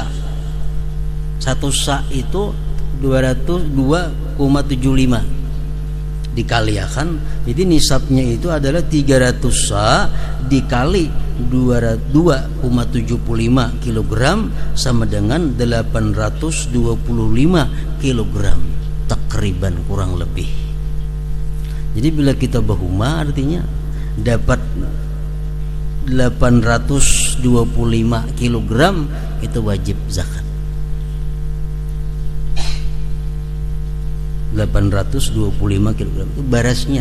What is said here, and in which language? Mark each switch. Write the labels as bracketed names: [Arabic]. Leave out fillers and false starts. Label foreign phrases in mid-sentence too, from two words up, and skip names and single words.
[Indonesian] 1 sa itu 2,75 dikaliakan, jadi nisabnya itu adalah 300 sa dikali 2,75 kilogram sama dengan 825 kilogram takriban, kurang lebih. Jadi bila kita bahuma artinya dapat 825 kilogram, itu wajib zakat. 825 kilogram itu barasnya.